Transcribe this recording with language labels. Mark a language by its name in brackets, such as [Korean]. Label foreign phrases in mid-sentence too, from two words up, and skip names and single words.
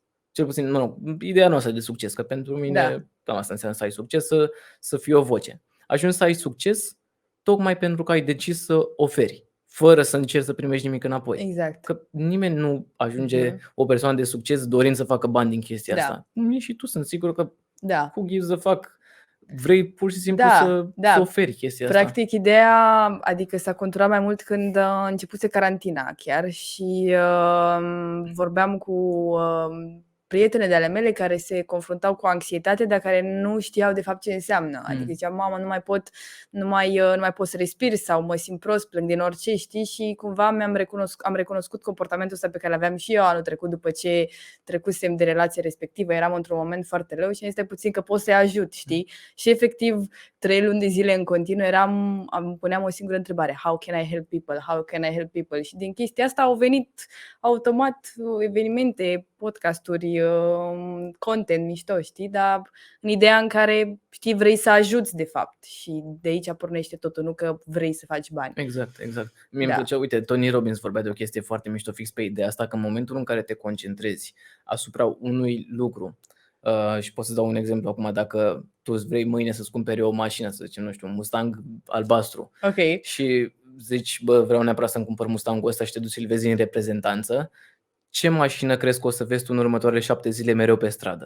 [Romanian] Cel puțin, ideea noastră de succes, că pentru mine, cam asta înseamnă să ai succes, să fii o voce. Ajungi să ai succes tocmai pentru că ai decis să oferi, fără să încerci să primești nimic înapoi. Exact. Că nimeni nu ajunge o persoană de succes dorind să facă bani din chestia asta. Mie și tu sunt sigur că [English] who gives a fuck? [Romanian] Vrei pur și simplu să oferi chestia asta. Practic, ideea, adică s-a conturat mai mult când a începuse carantina chiar și vorbeam cu prietene de ale mele care se confruntau cu anxietate, dar care nu știau de fapt ce înseamnă. Adică ziceam, mamă, nu mai pot să respir sau mă simt prost, plâng din orice, știi? Și cumva am recunoscut comportamentul ăsta pe care l-aveam și eu anul trecut după ce trecusem de relația respectivă. Eram într-un moment foarte rău și este puțin că pot să-i ajut, știi? Și efectiv 3 luni de zile în continuu puneam o singură întrebare: [English] How can I help people? How can I help people? [Romanian] Și din chestia asta au venit automat evenimente, podcasturi, content mișto, știi? Dar în ideea în care, știi, vrei să ajuți de fapt și de aici pornește totul, nu că vrei să faci bani. Exact. Mie îmi plăcea, uite, Tony Robbins vorbea de o chestie foarte mișto fix pe ideea asta, că în momentul în care te concentrezi asupra unui lucru, și pot să dau un exemplu acum, dacă tu vrei mâine să-ți cumperi o mașină, să zicem, nu știu, un Mustang albastru, și zici, bă, vreau neapărat să-mi cumpăr Mustangul ăsta și te duci să-l vezi în reprezentanță, ce mașină crezi că o să vezi tu în următoarele 7 zile mereu pe stradă?